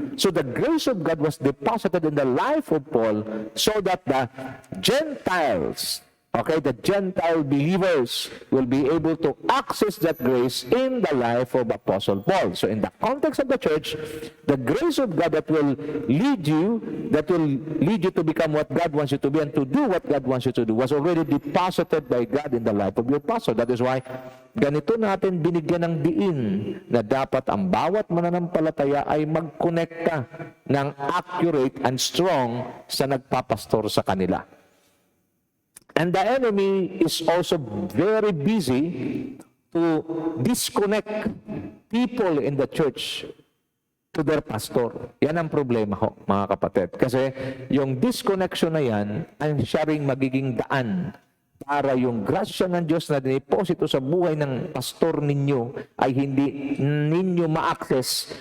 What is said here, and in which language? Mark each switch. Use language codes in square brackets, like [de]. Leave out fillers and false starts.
[en] So the grace of God was deposited in the life of Paul so that the Gentiles, the Gentile believers will be able to access that grace in the life of Apostle Paul. So in the context of the church, the grace of God that will lead you to become what God wants you to be and to do what God wants you to do was already deposited by God in the life of your pastor. [tl] That is why ganito natin binigyan ng diin na dapat ang bawat mananampalataya ay magkonekta ng [en] accurate and strong [tl] sa nagpapastor sa kanila. [en] And the enemy is also very busy to disconnect people in the church to their pastor. [tl] Yan ang problema ho, mga kapatid. Kasi yung disconnection na yan, ang siya ring magiging daan para yung grasya ng Diyos na diniposito sa buhay ng pastor ninyo ay hindi ninyo ma-access.